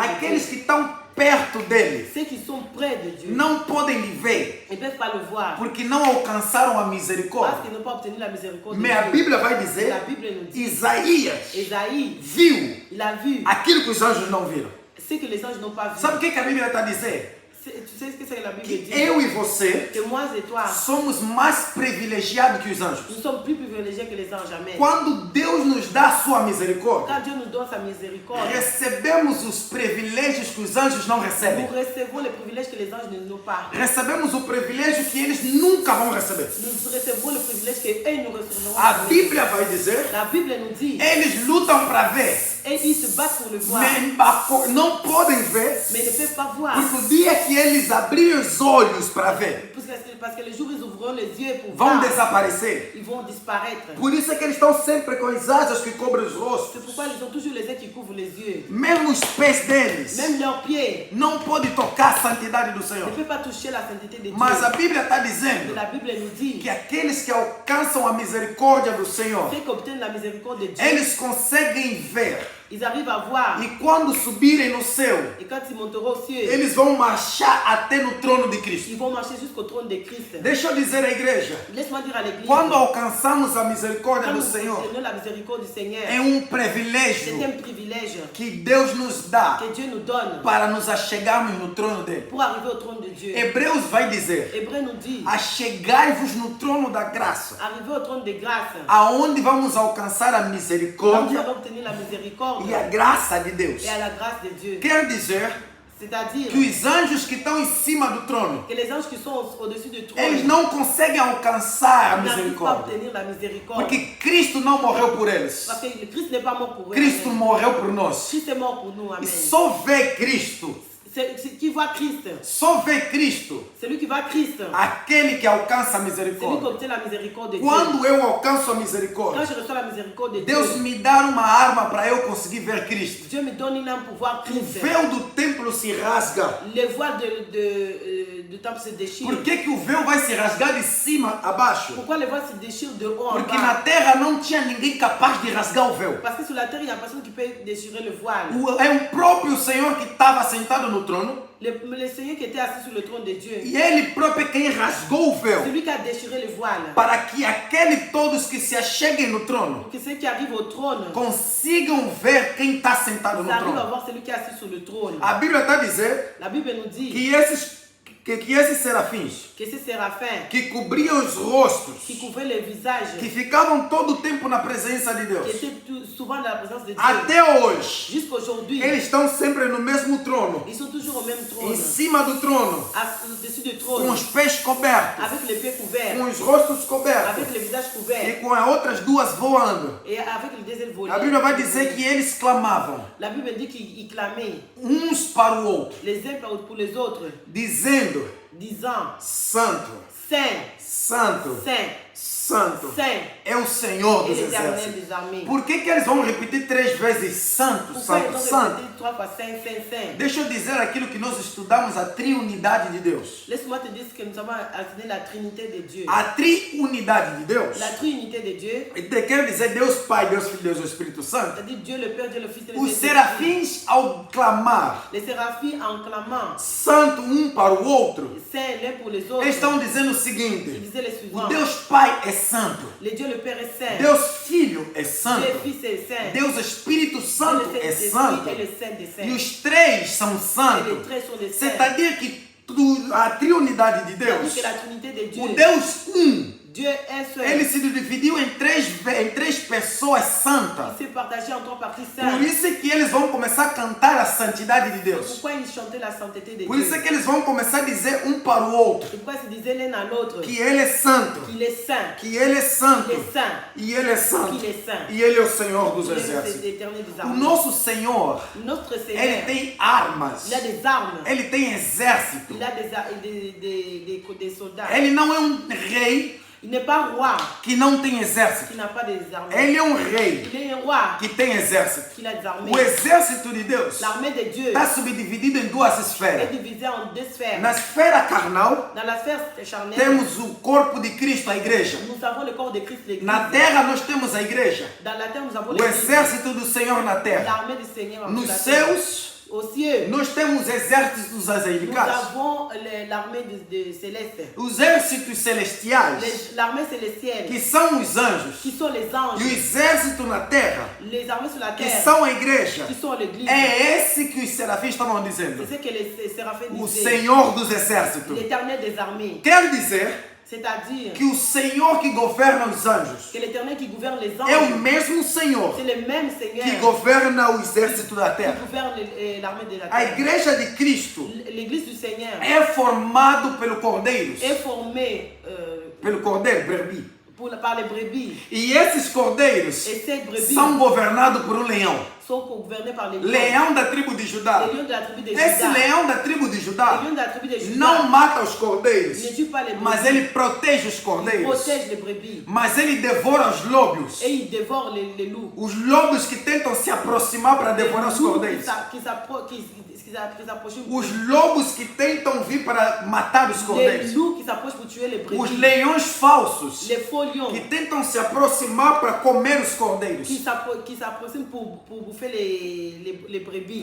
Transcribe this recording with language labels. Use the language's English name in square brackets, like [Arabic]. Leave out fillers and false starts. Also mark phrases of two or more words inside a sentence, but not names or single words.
[Portuguese] Aqueles [French] Dieu. [Portuguese] que estão perto dele [French] Ceux qui sont près de Dieu, [Portuguese] não podem lhe ver, [French] ils ne peuvent pas le voir. [Portuguese] porque não alcançaram a [French] Parce [Portuguese] misericórdia. [French] qu'ils n'ont pas obtenu la miséricorde de [Portuguese] Mas a [French] Dieu. [Portuguese] Bíblia vai [French] La [Portuguese] dizer, [French] Bible nous dit, [Portuguese] Isaías [French] Esaïe, [Portuguese] viu [French] il a vu [Portuguese] aquilo que os anjos não viram. [French] ce que les anges n'ont pas vu. [Portuguese] Sabe o que a Bíblia está a dizer? [French] Tu sais ce que c'est que la Bible que dit? [Portuguese] eu e você [French] Que moi et toi, [Portuguese] somos mais privilegiados que os anjos. [French] nous sommes plus privilégiés que les anges. [Portuguese] Amen. Quando Deus nos dá a sua misericórdia, [French] Quand Dieu nous donne sa miséricorde, [Portuguese] recebemos os privilégios que os anjos não recebem. [French] nous recevons les privilèges que les anges ne n'ont pas. [Portuguese] Recebemos o privilégio que eles nunca vão receber. [French] Nous recevons le privilège que eux nous recevront. [Portuguese] A Bíblia vai dizer, [French] La Bible nous dit, [Portuguese] eles lutam para ver, [French] et ils se battent pour le voir, [Portuguese] mas não podem ver, [French] mais ne peuvent pas voir. [Portuguese] porque o dia que eles abrirem os olhos para ver, [French] Parce que le jour où ils ouvriront les yeux pour [Portuguese] vão [French] voir, [Portuguese] desaparecer. [French] ils vont disparaître. [Portuguese] Por isso é que eles estão sempre com as asas que cobrem os rostos. [French] C'est pourquoi ils ont toujours les yeux qui couvrent les yeux. [Portuguese] Mesmo os pés deles [French] Même leurs pieds [Portuguese] não podem tocar a santidade do [French] ne [Portuguese] Senhor. [French] peuvent pas toucher la sainteté de Dieu. [Portuguese] Mas a Bíblia está [French] Mais [Portuguese] dizendo [French] la Bible nous dit, [Portuguese] que aqueles que alcançam a misericórdia do Senhor, [French] ceux qui obtiennent la miséricorde de Dieu, [Portuguese] eles conseguem ver. [French] ils arrivent à voir. [Portuguese] E quando subirem no céu, [French] Et quand ils monteront au ciel, [Portuguese] eles vão marchar até no trono de Cristo. [French] ils vont marcher jusqu'au trône de Christ. [Portuguese] Deixa eu dizer à igreja, [French] Laisse-moi dire à l'église, [Portuguese] quando alcançamos a misericórdia [French] quand [Portuguese] do [French] nous [Portuguese] Senhor, [French] obtenons la miséricorde du Seigneur, [Portuguese] é [French] c'est [Portuguese] privilégio [French] un privilège [Portuguese] que Deus nos dá [French] que Dieu nous donne [Portuguese] para nos achegarmos no trono dele. [French] pour arriver au trône de Dieu. [Portuguese] Hebreus vai dizer, [French] Hébreu nous dit, [Portuguese] achegai-vos no trono da graça, [French] arriver au trône de grâce, [Portuguese] aonde vamos alcançar a [French] là où nous [Portuguese] misericórdia [French] allons obtenir la miséricorde [Portuguese] e a graça de Deus. [French] et à la grâce de Dieu. [Portuguese] Quer dizer [French] C'est-à-dire [Portuguese] que os anjos que estão em cima do trono, [French] que les anges qui sont au-dessus du trône, [Portuguese] eles não conseguem alcançar a [French] n'arrivent pas à [Portuguese] misericórdia. [French] obtenir la miséricorde. [Portuguese] Porque Cristo não morreu por eles. [French] Parce que le Christ n'est pas mort pour eux. [Portuguese] Cristo Amen. morreu por nós. [French] Christ est mort pour nous. [Portuguese] E Amen. só vê Cristo, [French] Qui voit Christ, [Portuguese] só vê Cristo, [French] celui qui voit Christ, [Portuguese] aquele que alcança a [French] celui qui [Portuguese] misericórdia. [French] obtient la miséricorde de Dieu. [Portuguese] Quando eu alcanço a [French] Quand [Portuguese] misericórdia, [French] je reçois la miséricorde de [Portuguese] Deus [French] Dieu, [Portuguese] me dá uma arma para eu conseguir ver Cristo. [French] Dieu me donne une âme pour voir [Portuguese] O [French] Christ. [Portuguese] véu do templo se rasga. [French] Les voiles de temple se déchirent. [Portuguese] Por que, que o véu vai se rasgar de cima a baixo? [French] Pourquoi les voiles se déchirent de haut en [Portuguese] Porque na [French] bas? [Portuguese] terra não tinha ninguém capaz de rasgar o véu. [French] Parce que sur la terre, il n'y a personne qui peut déchirer le voile. [Portuguese] É o próprio Senhor que estava sentado no trono. [French] Le Seigneur qui était assis sur le trône de Dieu, [Portuguese] E ele próprio é quem rasgou o véu. [French] celui qui a déchiré le voile, [Portuguese] Para que todos que se acheguem no trono [French] pour que ceux qui arrivent au trône, [Portuguese] consigam ver quem está sentado no [French] ils arrivent à [Portuguese] trono. [French] voir celui qui est assis sur le trône. [Portuguese] A Bíblia está a dizer [French] La Bible nous dit [Portuguese] que esses serafins [French] que ces séraphins [Portuguese] que cobriam os rostos, [French] qui couvraient le visage, [Portuguese] que ficavam todo o tempo na presença de [French] qui [Portuguese] Deus, [French] étaient souvent dans la présence de Dieu, [Portuguese] até hoje, [French] jusqu'aujourd'hui, [Portuguese] eles estão sempre no mesmo trono, [French] ils sont toujours au même trône, [Portuguese] em cima do trono, [French] au-dessus du [Portuguese] com [French] trône, [Portuguese] os pés cobertos, [French] avec les pieds couverts, [Portuguese] com os rostos cobertos [French] avec le visage [Portuguese] e [French] couvert [Portuguese] com as outras duas voando. [French] et avec le désert volé. [Portuguese] A Bíblia vai dizer que eles clamavam [French] La Bible dit qu'ils clamaient [Portuguese] uns para o outro, [French] les uns pour les autres, [Portuguese] dizendo: [French] disant [Portuguese] Santo, [French] Saint, [Portuguese] Santo, [French] Saint, [Portuguese] Santo [French] Saint [Portuguese] é o Senhor [French] et [Portuguese] dos [French] l'Éternel [Portuguese] exércitos. [French] des armées. [Portuguese] Por que, que eles vão repetir 3 vezes Santo, [French] Pourquoi ils [Portuguese] Santo, [French] ont [Portuguese] Santo? [French] répété 3 fois Saint, Saint, Saint? [Portuguese] Deixa eu dizer aquilo que nós estudamos, a triunidade de Deus. [French] Laisse-moi te dire ce que nous avons enseigné la Trinité de Dieu. [Portuguese] A triunidade de Deus [French] La Trinité de Dieu, [Portuguese] quer dizer Deus Pai, Deus Filho, Deus Espírito Santo. [French] c'est-à-dire Dieu le Père, Dieu le Fils et le [Portuguese] Os [French] Saint-Esprit. [Portuguese] serafins, ao clamar [French] Les séraphins en clamant [Portuguese] Santo para o outro, [French] Saint l'un pour les autres, [Portuguese] eles estão dizendo o [French] ils [Portuguese] seguinte: [French] disaient les [Portuguese] o [French] suivants. [Portuguese] Deus Pai é santo, [French] Le Dieu le Père est saint, [Portuguese] Deus Filho é [French] Dieu [Portuguese] santo, [French] le Fils est saint, [Portuguese] Deus Espírito [French] Dieu [Portuguese] Santo [French] le [Portuguese] é [French] Saint-Esprit [Portuguese] santo. [French] est le Saint des [Portuguese] E [French] saints. [Portuguese] os três são [French] Et les [Portuguese] santos. [French] 13 sont des saints. C'est-à-dire [Portuguese] que a triunidade de [French] C'est-à-dire [Portuguese] Deus, [French] que la Trinité de Dieu, [Portuguese] o Deus [French] Dieu est seul. [Portuguese] ele se dividiu em três pessoas santas. [French] Il s'est partagé en 3 parties [Portuguese] Por [French] saintes. [Portuguese] isso é que eles vão começar a cantar a santidade de Deus. [French] Pourquoi ils chantaient la sainteté de [Portuguese] Por [French] Dieu? [Portuguese] isso é que eles vão começar a dizer um para o outro [French] C'est pourquoi ils se disaient l'un à l'autre [Portuguese] que ele é santo, [French] qu'il est saint, [Portuguese] que ele é santo, [French] qu'il est saint, [Portuguese] e ele é santo, [French] qu'il est saint. [Portuguese] e ele é o Senhor dos [French] Il est [Portuguese] exércitos. [French] l'éternel des [Portuguese] O [French] armées. [Portuguese] nosso Senhor, [French] Notre [Portuguese] ele [French] Seigneur, [Portuguese] tem armas, [French] il a des armes, [Portuguese] ele tem exército. [French] il a des soldats. [Portuguese] Ele não é um rei [French] Il n'est pas roi [Portuguese] que não tem exército. [French] qui n'a pas des armées. [Portuguese] Ele é um rei [French] Il est un roi [Portuguese] que tem exército. [French] qui a des armées. [Portuguese] O exército de Deus [French] L'armée de Dieu [Portuguese] está subdividido em 2 [French] est [Portuguese] esferas. [French] divisée en 2 sphères. [Portuguese] Na esfera carnal, [French] Dans la sphère charnelle, [Portuguese] temos o corpo de Cristo, a igreja. [French] nous avons le corps de Christ, l'Église. [Portuguese] Na terra, nós temos a igreja. [French] Dans la terre, nous avons [Portuguese] O [French] l'Église. [Portuguese] exército do Senhor na terra. [French] L'armée du Seigneur. [Portuguese] Nos [French] sur la terre. [Portuguese] céus, [French] Aux cieux, [Portuguese] nós temos exércitos [French] nous [Portuguese] angelicais, [French] avons l'armée de céleste, [Portuguese] os exércitos celestiais, [French] l'armée célestielle, [Portuguese] que são os anjos, [French] qui sont les [Portuguese] e o [French] anges, [Portuguese] exército na terra, [French] les armées sur la [Portuguese] que [French] terre, [Portuguese] são a igreja. [French] qui sont l'église. [Portuguese] É esse que os serafins estavam dizendo. [French] C'est ce que les séraphins [Portuguese] O [French] disaient. [Portuguese] Senhor dos exércitos. [French] L'éternel des armées. [Portuguese] Quer dizer [French] C'est-à-dire [Portuguese] que o Senhor que governa os anjos [French] que l'éternel qui gouverne les [Portuguese] é o [French] anges, [Portuguese] mesmo Senhor [French] c'est le même Seigneur [Portuguese] que governa o exército da [French] qui [Portuguese] terra. [French] gouverne l'armée de la [Portuguese] A [French] terre. [Portuguese] igreja de Cristo [French] L'église du Seigneur [Portuguese] é formado pelo Cordeiros, [French] est formée [Portuguese] pelo Cordeiro, [French] brebis. par les brebis. [Portuguese] E esses cordeiros [French] Et ces brebis [Portuguese] são governados por leão. [French] sont gouvernés par les lions. [Portuguese] Leão da tribo de Judá. [French] Les lions de la tribu de [Portuguese] Esse [French] Juda. [Portuguese] leão da tribu de Judá [French] Les lions de la tribu de Juda [Portuguese] não mata os cordeiros, [French] ne tuent pas les [Portuguese] mas [French] brebis. [Portuguese] ele protege os [French] Ils [Portuguese] cordeiros. [French] protègent les brebis. [Portuguese] Mas ele devora os lobos. [French] Et ils dévorent les loups. [Portuguese] Os lobos que tentam se aproximar para devorar os [French] loups [Portuguese] cordeiros. [French] qui s'approchent. [Portuguese] Os lobos que tentam vir para matar os [French] Les [Portuguese] cordeiros. [French] loups qui s'approchent pour tuer les [Portuguese] Os [French] brebis. [Portuguese] leões falsos [French] Les faux lions [Portuguese] que tentam se aproximar para comer os cordeiros. [French] qui s'approchent pour bouffer les brebis.